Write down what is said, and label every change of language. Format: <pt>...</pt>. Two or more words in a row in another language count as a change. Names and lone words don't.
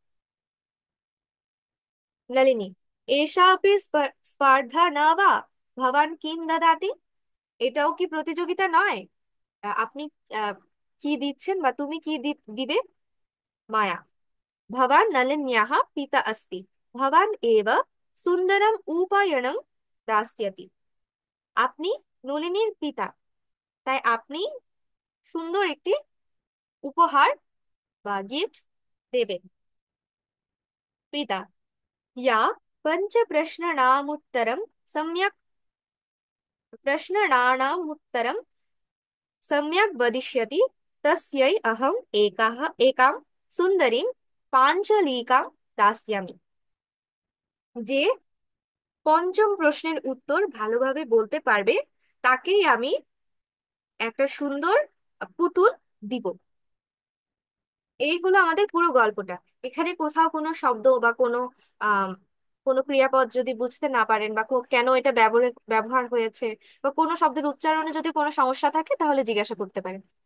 <sa>নলিনী। এষাপি স্পর্ধা ন বা ভবান কিম দদাতি।</sa> <bn>এটাও কি প্রতিযোগিতা নয়? আপনি আহ, কি দিচ্ছেন বা তুমি কি দিবে?</bn> <sa>মায়া। ভবান নলিন্যাহ পিতা अस्ति। ভবান এব সুন্দরম উপায়নম দাস্যতি।</sa> <bn>আপনি নলিনীর পিতা, তাই আপনি সুন্দর একটি উপহার বা গিফট দেবেন। পিতা।</bn> <sa>या पञ्चप्रश्नानामुत्तरं सम्यक् प्रश्नानामुत्तरं सम्यक् वदिष्यति तस्यै अहम् एकां सुन्दरीं पाञ्चलिकां दास्यामि।</sa> <bn>যে পঞ্চম প্রশ্নের উত্তর ভালোভাবে বলতে পারবে তাকেই আমি একটা সুন্দর পুতুল দিব। এই হলো আমাদের পুরো গল্পটা। এখানে কোথাও কোনো শব্দ বা আহ কোনো ক্রিয়াপদ যদি বুঝতে না পারেন, বা কেন এটা ব্যবহার ব্যবহার হয়েছে, বা কোনো শব্দের উচ্চারণে যদি কোনো সমস্যা থাকে, তাহলে জিজ্ঞাসা করতে পারেন।</bn>